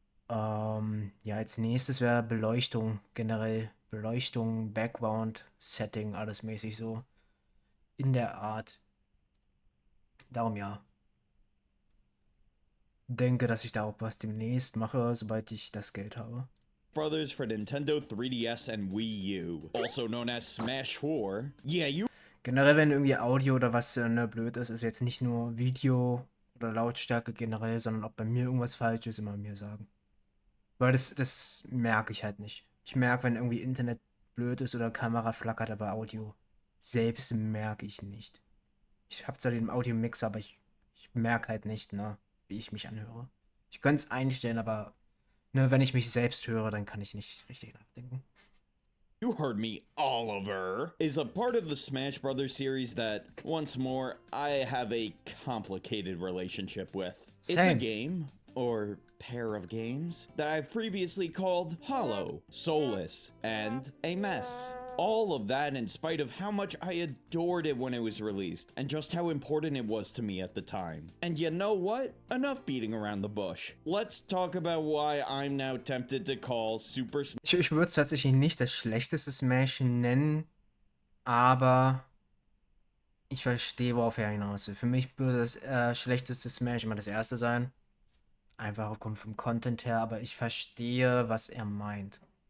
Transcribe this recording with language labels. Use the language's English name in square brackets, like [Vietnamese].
[German] Ja, als nächstes wäre Beleuchtung generell. Beleuchtung, Background, Setting, alles mäßig so. In der Art. Darum ja. Denke, dass ich da auch was demnächst mache, sobald ich das Geld habe. [English] Brothers for Nintendo 3DS and Wii U, also known as Smash 4. Yeah, you [German] Generell, wenn irgendwie Audio oder was ne, blöd ist, ist jetzt nicht nur Video oder Lautstärke generell, sondern ob bei mir irgendwas falsch ist, immer mir sagen. Weil das merke ich halt nicht. Ich merke, wenn irgendwie Internet blöd ist oder Kamera flackert, aber Audio selbst merke ich nicht. Ich habe zwar den Audio-Mix, aber ich merke halt nicht, ne, wie ich mich anhöre. Ich könnte es einstellen, aber ne, wenn ich mich selbst höre, dann kann ich nicht richtig nachdenken. [English] You heard me, Oliver, is a part of the Smash Brothers series that, once more, I have a complicated relationship with. It's a Same. game, or pair of games, that I've previously called Hollow, Soulless, and a mess. All of that in spite of how much I adored it when it was released, and just how important it was to me at the time. And you know what? Enough beating around the bush. Let's talk about why I'm now tempted to call Super Smash [German] Ich würde es tatsächlich nicht das schlechteste Smash nennen, aber ich verstehe, worauf er hinaus will. Für mich würde das schlechteste Smash immer das erste sein. Einfach aufgrund vom Content her, aber ich verstehe, was er meint.